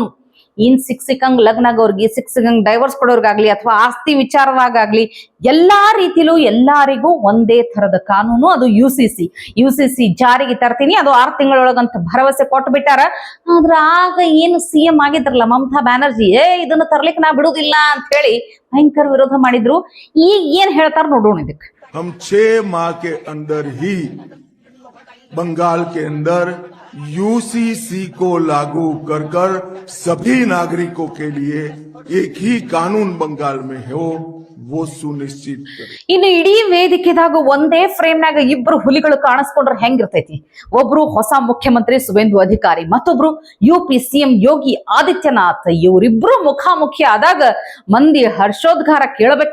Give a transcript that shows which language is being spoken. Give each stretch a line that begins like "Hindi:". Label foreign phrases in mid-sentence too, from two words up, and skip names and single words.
Kannada: ಇನ್ ಸಿಕ್ಕಂಗ್ ಲಗ್ನ ಆಗೋರ್ಗಿ, ಸಿಕ್ಕಂಗ್ ಡೈವರ್ಸ್ ಕೊಡೋರ್ಗಾಗ್ಲಿ ಅಥವಾ ಆಸ್ತಿ ವಿಚಾರವಾಗಲಿ ಎಲ್ಲಾ ರೀತಿಲೂ ಎಲ್ಲಾರಿಗೂ ಒಂದೇ ತರದ ಕಾನೂನು, ಅದು UCC ಜಾರಿಗೆ ತರ್ತೀನಿ, ಅದು 6 ತಿಂಗಳೊಳಗಂತ ಭರವಸೆ ಕೊಟ್ಟು ಬಿಟ್ಟಾರ. ಆದ್ರ ಆಗ ಏನು CM ಆಗಿದ್ರಲ್ಲ ಮಮತಾ ಬ್ಯಾನರ್ಜಿ, ಇದನ್ನ ತರ್ಲಿಕ್ಕೆ ನಾ ಬಿಡುದಿಲ್ಲ ಅಂತ ಹೇಳಿ ಭಯಂಕರ ವಿರೋಧ ಮಾಡಿದ್ರು. ಈಗ ಏನ್ ಹೇಳ್ತಾರ ನೋಡೋಣ. ಇದಕ್ಕೆ
Hindi: हम 6 माह के अंदर ही बंगाल के अंदर UCC को लागू कर सभी नागरिकों के लिए एक ही कानून बंगाल में हो, वो सुनिश्चित करें.
Kannada: ಇನ್ನು ಇಡೀ ವೇದಿಕೆದಾಗ ಒಂದೇ ಫ್ರೇಮ್ನಾಗ ಇಬ್ರು ಹುಲಿಗಳು ಕಾಣಿಸ್ಕೊಂಡ್ರೆ ಹೆಂಗಿರ್ತೈತಿ? ಒಬ್ರು ಹೊಸ ಮುಖ್ಯಮಂತ್ರಿ ಸುವೇಂದು ಅಧಿಕಾರಿ, ಮತ್ತೊಬ್ರು
English: UP CM
Kannada: ಯೋಗಿ ಆದಿತ್ಯನಾಥ್. ಇವರಿಬ್ರು ಮುಖಾಮುಖಿ ಆದಾಗ ಮಂದಿ ಹರ್ಷೋದ್ಗಾರ ಕೇಳಬೇಕು.